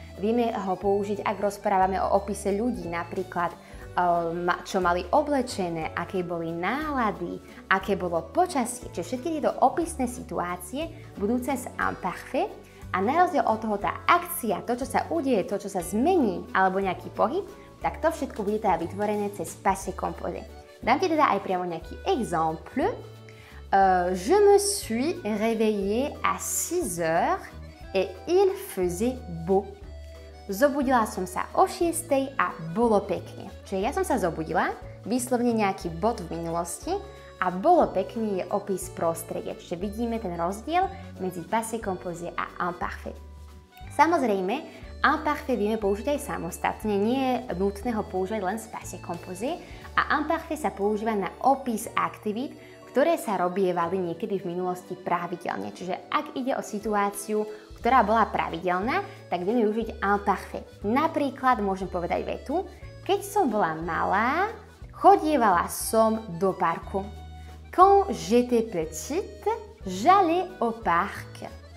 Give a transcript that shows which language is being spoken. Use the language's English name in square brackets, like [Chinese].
[Slovak] Vieme ho použiť, ak rozprávame o opise ľudí, napríklad čo mali oblečené, aké boli nálady, aké bolo počasie. Čiže všetky tieto opisné situácie budú cez imparfait a na rozdiel od toho tá akcia, to, čo sa udeje, to, čo sa zmení, alebo nejaký pohyb, tak to všetko bude teda vytvorené cez passé composé. Dám ti teda aj priamo nejaký exemple. [French] Je me suis réveillée à 6 heures et il faisait beau. [Slovak] Zobudila som sa o 6 a bolo pekne. Čiže ja som sa zobudila, vyslovne nejaký bod v minulosti a bolo pekne je opis prostredia. Čiže vidíme ten rozdiel medzi passé composé a imparfait. Samozrejme, imparfait vieme použiť aj samostatne, nie je nutné ho používať len z passé composé a imparfait sa používa na opis aktivít, ktoré sa robievali niekedy v minulosti pravidelne. Čiže ak ide o situáciu, ktorá bola pravidelná, tak vieme využiť imparfait. Napríklad môžem povedať vetu, keď som bola malá, chodievala som do parku. [French] Quand j'étais petite, j'allais au parc.